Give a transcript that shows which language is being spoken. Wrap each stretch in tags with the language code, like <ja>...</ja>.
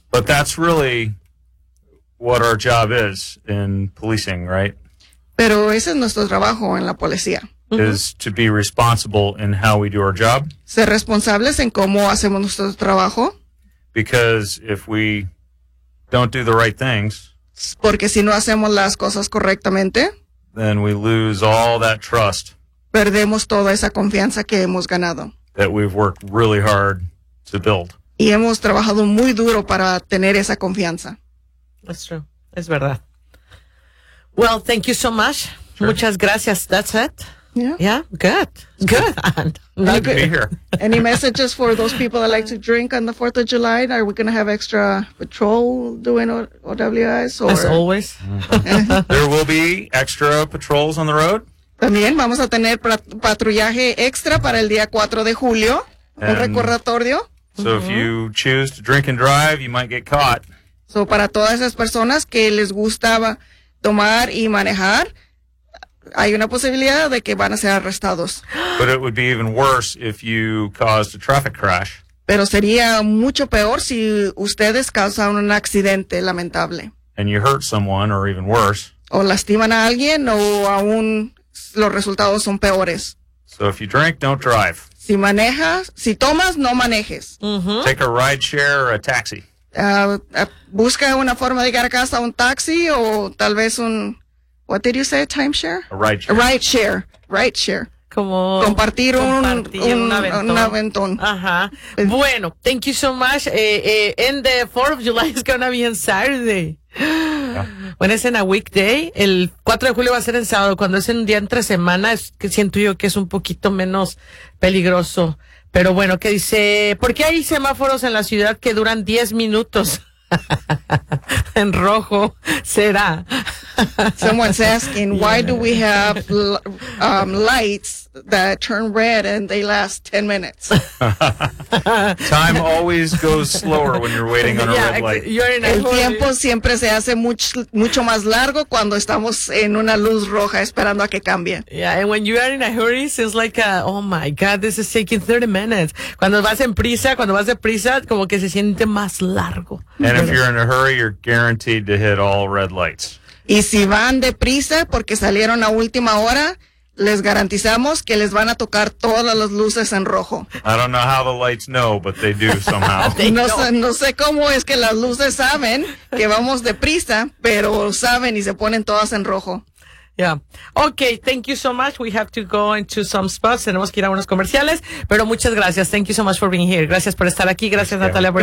<en>But that's really what our job is in policing, right?</en> <es>Pero ese es nuestro trabajo en la policía.</es> <en>Is to be responsible in how we do our job.</en> <es>Ser responsables en cómo hacemos nuestro trabajo.</es> <en>Because if we don't do the right things,</en> <es>porque si no hacemos las cosas correctamente,</es> <en>then we lose all that trust.</en> <es>Perdemos toda esa confianza que hemos ganado.</es> <en>That we've worked really hard to build.</en> <es>Y hemos trabajado muy duro para tener esa confianza.</es> <en>That's true.</en> <es>Es verdad.</es> <en>Well, thank you so much. Sure.</en> <es>Muchas gracias.</es> <en>That's it. Yeah. Yeah. Good. It's good. Good. Not good. Be here. Any messages for those people that like to drink on the 4th of July? Are we going to have extra patrol doing OWIs? As always. There will be extra patrols on the road.</en> <es>También vamos a tener patrullaje extra para el día 4 de julio. Un recordatorio.</es> <en>So if you choose to drink and drive, you might get caught.</en> <es>So para todas esas personas que les gustaba tomar y manejar, hay una posibilidad de que van a ser arrestados.</es> <en>But it would be even worse if you caused a traffic crash.</en> <es>Pero sería mucho peor si ustedes causan un accidente lamentable.</es> <en>And you hurt someone, or even worse.</en> <es>O lastiman a alguien, o aún los resultados son peores.</es> <en>So if you drink, don't drive.</en> <es>Si manejas, si tomas, no manejes. Mm-hmm.</es> <en>Take a ride share or a taxi.</en> <es>Busca una forma de llegar a casa, un taxi o tal vez un,</es> <en>what did you say, timeshare? A ride share. A ride share. Ride share.</en> <es>Como compartir un aventón. Ajá. Bueno,</es> <en>thank you so much. And the 4th of July is going to be on Saturday. Yeah. When it's in a weekday,</en> <es>el 4 de julio va a ser en sábado. Cuando es en un día entre semana, es que siento yo que es un poquito menos peligroso. Pero bueno, ¿qué dice? ¿Por qué hay semáforos en la ciudad que duran 10 minutos? En rojo, será.</es> <en>Someone's asking, why do we have lights that turn red and they last 10 minutes? Time always goes slower when you're waiting on a red light.</en> <es>El tiempo siempre se hace mucho más largo cuando estamos en una luz roja esperando a que cambie.</es> <en>Yeah, and when you are in a hurry, it's like, oh my God, this is taking 30 minutes.</en> <es>Cuando vas de prisa, como que se siente más largo.</es> <en>And if you're in a hurry, you're guaranteed to hit all red lights.</en> <es>Y si van deprisa porque salieron a última hora, les garantizamos que les van a tocar todas las luces en rojo.</es> <en>I don't know how the lights know, but they do somehow.</en> <es>No sé cómo es que las luces saben que vamos deprisa, pero saben y se ponen todas en rojo.</es> <en>Yeah. Okay, thank you so much. We have to go into some spots.</en> <es>Tenemos que ir a unos comerciales, pero muchas gracias.</es> <en>Thank you so much for being here.</en> <es>Gracias por estar aquí. Gracias, Natalia, por</es>